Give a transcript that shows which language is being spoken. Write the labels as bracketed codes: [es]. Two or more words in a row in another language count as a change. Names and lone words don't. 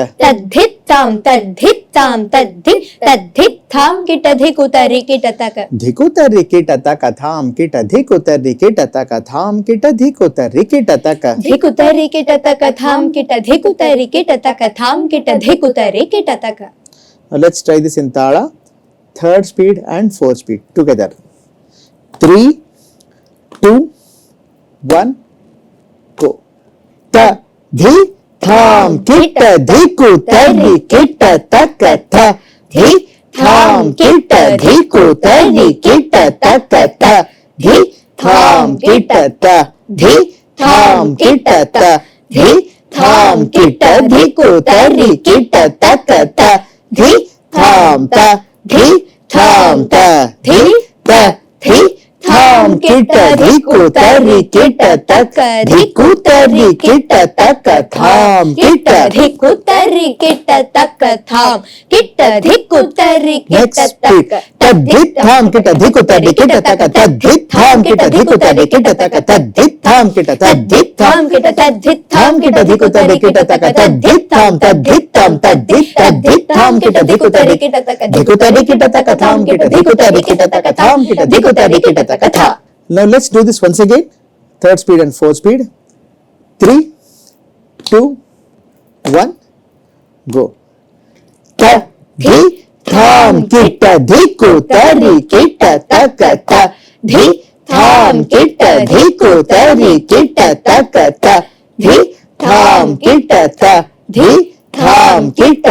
[en] Tadhit tam, tadhit tam, tadhit tham kita dhiku tari kita taka. Dhiku tari kita taka, tham kita dhiku tari kita taka, tham kita dhiku tari kita taka. Dhiku tari kita taka, tham kita dhiku tari kita taka, tham kita dhiku tari kita taka. Now let's try this in Tala. 3rd speed and 4th speed together. 3, 2, 1, go. Ta, dhi, tham kita dhiku tari kita taka, tha, dhi, tham kita dhiku tari kita taka, tha, dhi, tham kita ta, dhi, tham kita ta, dhi, tham kita dhiku tari kita taka, ta, dhi, tham ta, dhi, tham ta, dhi, ta, dhi, tham kita dhiku tari kita taka, dhiku tari kita taka, tham kita. dhiku tari kita taka, tham kita dhiku tari kita Next speed. taka. Tadhit tham kita dhiku tari kita taka, tadhit tham kita dhiku tari kita taka, tadhit tham kita, tadhit tham kita, tadhit tham kita dhiku tari kita taka, tadhit tham, tadhit tham, tadhit tham kita dhiku tari kita taka. dhiku tari kita taka, tham kita dhiku tari kita taka, tham kita dhiku tari kita taka, tha. Now let's do this once again. 3rd speed and 4th speed. 3, 2, 1, go. Ta, dhi, tham kita dhiku tari kita taka, ta, dhi, tham kita dhiku tari kita taka, ta, dhi, tham kita ta, dhi, tham kita